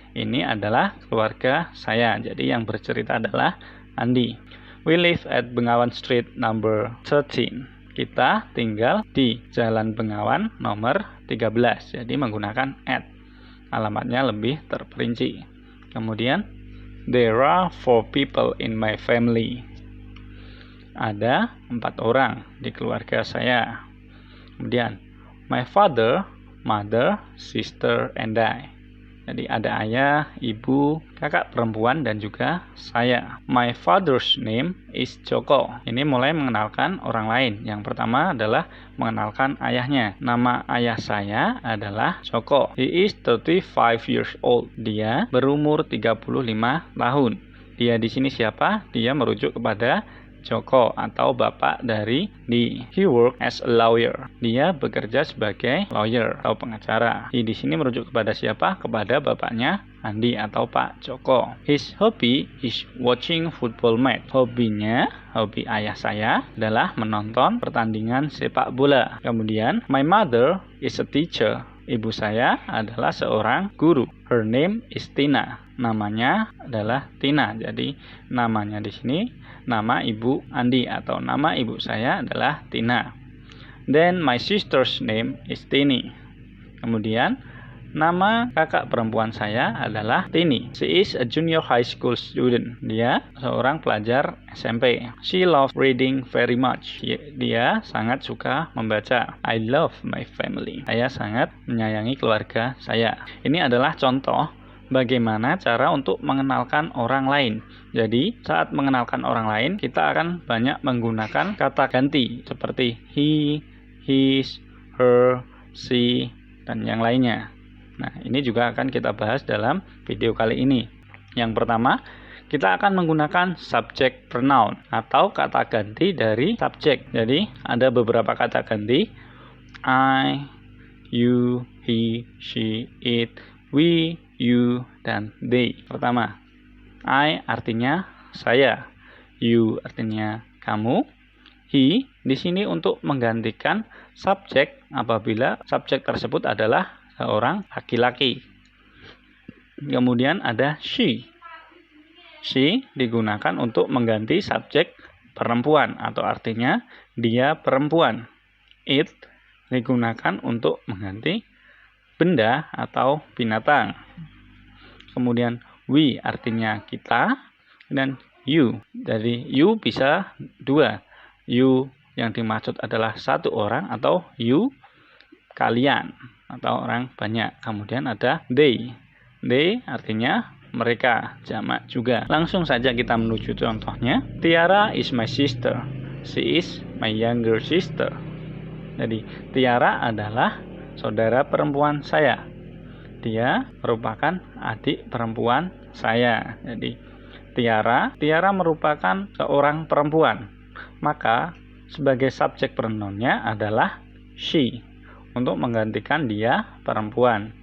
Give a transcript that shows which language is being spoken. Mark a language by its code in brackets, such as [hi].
[id] Ini adalah keluarga saya. Jadi yang bercerita adalah Andi. [en] We live at Bengawan Street number 13. [id] Kita tinggal di Jalan Bengawan nomor 13. Jadi menggunakan at. Alamatnya lebih terperinci. [en] Kemudian, there are 4 people in my family. [id] Ada 4 orang di keluarga saya. Kemudian, [en] my father, mother, sister, and I. [id] Jadi ada ayah, ibu, kakak perempuan, dan juga saya. [en] My father's name is Joko. [id] Ini mulai mengenalkan orang lain. Yang pertama adalah mengenalkan ayahnya. Nama ayah saya adalah Joko. [en] He is 35 years old. [id] Dia berumur 35 tahun. Dia di sini siapa? Dia merujuk kepada Joko atau bapak dari Lee. [en] He work as a lawyer. [id] Dia bekerja sebagai lawyer atau pengacara. He di sini merujuk kepada siapa? Kepada bapaknya Andi atau Pak Joko. [en] His hobby is watching football match. [id] Hobi ayah saya adalah menonton pertandingan sepak bola. [en] Kemudian, my mother is a teacher. [id] Ibu saya adalah seorang guru. [en] Her name is Tina. [id] Namanya adalah Tina. Jadi namanya di sini nama ibu Andi atau nama ibu saya adalah Tina. Then my sister's name is Tini. Kemudian nama kakak perempuan saya adalah Tini. [en] She is a junior high school student. [id] Dia seorang pelajar SMP. [en] She loves reading very much. [id] Dia sangat suka membaca. [en] I love my family. [id] Saya sangat menyayangi keluarga saya. Ini adalah contoh bagaimana cara untuk mengenalkan orang lain. Jadi, saat mengenalkan orang lain, kita akan banyak menggunakan kata ganti seperti he, his, her, she, dan yang lainnya. Nah, ini juga akan kita bahas dalam video kali ini. Yang pertama, kita akan menggunakan subject pronoun atau kata ganti dari subjek. Jadi, ada beberapa kata ganti. [en] I, you, he, she, it, we, you, dan they. [id] Pertama, I artinya saya, you artinya kamu, he di sini untuk menggantikan subjek apabila subjek tersebut adalah seorang laki-laki. Kemudian ada she. She digunakan untuk mengganti subjek perempuan atau artinya dia perempuan. It digunakan untuk mengganti benda atau binatang. Kemudian we artinya kita dan you. Jadi you bisa dua. You yang dimaksud adalah satu orang atau you kalian atau orang banyak. Kemudian ada they. They artinya mereka, jamak juga. Langsung saja kita menuju contohnya. [en] Tiara is my sister. She is my younger sister. [id] Jadi Tiara adalah saudara perempuan saya. Dia merupakan adik perempuan saya. Jadi Tiara merupakan seorang perempuan. Maka sebagai subjek pronounnya adalah she untuk menggantikan dia perempuan.